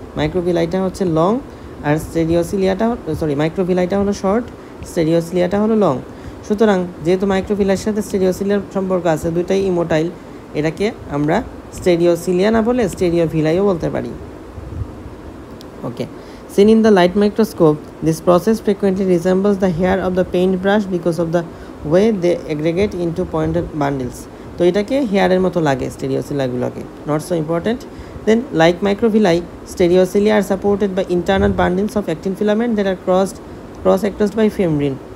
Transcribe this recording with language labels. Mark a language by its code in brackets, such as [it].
[bn] মাইক্রোভিলাইটা হচ্ছে লং আর মাইক্রোভিলাইটা হলো শর্ট, স্টেরিওসিলিয়াটা হলো লং। সুতরাং যেহেতু মাইক্রোভিলাইয়ের সাথে স্টেরিওসিলিয়ার সম্পর্ক আছে, দুইটাই ইমোটাইল, এটাকে আমরা স্টেরিওসিলিয়া না বলে স্টেরিওভিলাইও বলতে পারি। [en] Okay, seen in the light microscope, this process frequently resembles the hair of the paintbrush because of the way they aggregate into pointed bundles. [bn] তো এটাকে হেয়ারের মতো লাগে স্টেরিওসিলিয়াগুলোকে, [en] Not so important. Then like microvilli, stereocilia are supported by internal bundles of actin filament that are crossed by fimbrin.